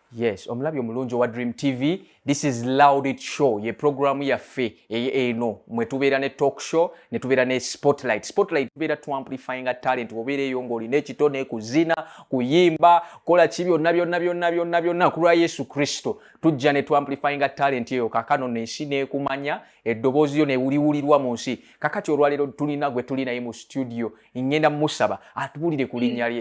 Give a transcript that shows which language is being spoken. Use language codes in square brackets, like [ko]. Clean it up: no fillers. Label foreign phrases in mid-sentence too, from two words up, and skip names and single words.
[lg] Yes, omulabi omulungi wa DreamTV. [en] This is Loud It Show. [lg] Ye programu yaffe eno mwe tubeera ne [en] talk show [lg] ne tubeera ne spotlight. Spotlight tubeera tu [en] amplifying a talent [lg] obeera eyo ng'olina ekitone kuzina, kuyimba, kola ki byonna ku lwa Yesu Kristo. Tujja ne tu [en] amplifying a talent [lg] eyo kakano n'ensi n'ekumanya eddoboozi yo ne wuliwulirwa mu nsi. Kakati olwaleero tulina gwe tuli naye mu studio ngenda musaba atubulire ku linnya lye.